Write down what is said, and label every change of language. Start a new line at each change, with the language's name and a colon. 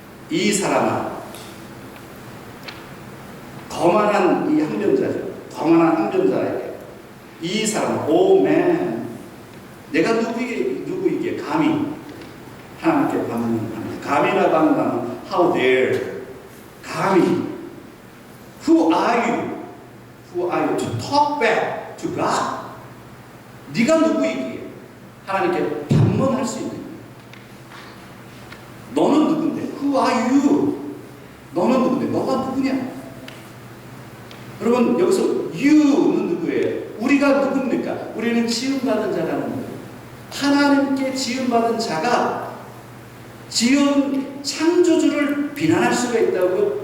Korean: 이 사람아, 거만한 이 항변자죠. 거만한 항변자에게 이 사람, 오맨, 내가 누구이기에 감히 하나님께 반문합니다. 감히라고 하는 단어는
English: how dare,
Korean: 감히.
English: Who are you? Who are you to talk back to God?
Korean: 네가 누구이기에 하나님께 반문할 수 있는 거예요. 너는 누군데?
English: Who are you?
Korean: 너는 누군데? 너가 누구냐? 여러분 여기서 you는 누구예요? 우리가 누굽니까? 우리는 지음받은 자라는 거예요. 하나님께 지음받은 자가 지은 창조주를 비난할 수가 있다고요?